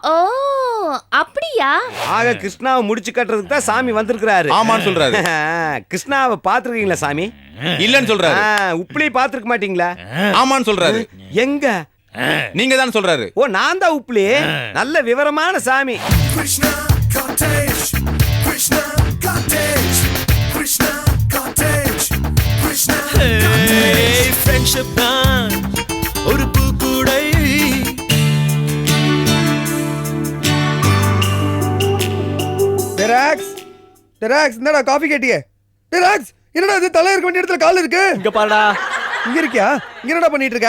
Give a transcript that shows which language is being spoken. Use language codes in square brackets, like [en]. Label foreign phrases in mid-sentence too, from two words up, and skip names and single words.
[ta] ஓ அப்படியா? ஆக கிருஷ்ணாவை முடிச்சு கட்டுறதுக்கு தான் சாமி வந்திருக்கிறாரு. ஆமான்னு சொல்றாரு. கிருஷ்ணாவை பாத்துருக்கீங்களா சாமி? இல்லன்னு சொல்றாரு. உப்புளி பாத்துருக்க மாட்டீங்களா? ஆமான்னு சொல்றாரு. எங்க? நீங்க தான் சொல்றாரு. ஓ, நான் தான் உப்புளி. நல்ல விவரமான சாமி. [en] Krishna cottage, Krishna cottage, Krishna cottage, Krishna cottage. [ta] ஃப்ரெண்ட்ஷிப் தான் ஒரு பூக்கூடை. டெராக்ஸ் என்னடா காபி கேட்டியே? டெராக்ஸ் என்னடா இது? தலை இருக்க வேண்டிய இடத்துல கால் இருக்கு. இங்க பாருடா. இங்க இருக்கியா? இங்க என்னடா பண்ணிட்டு இருக்க?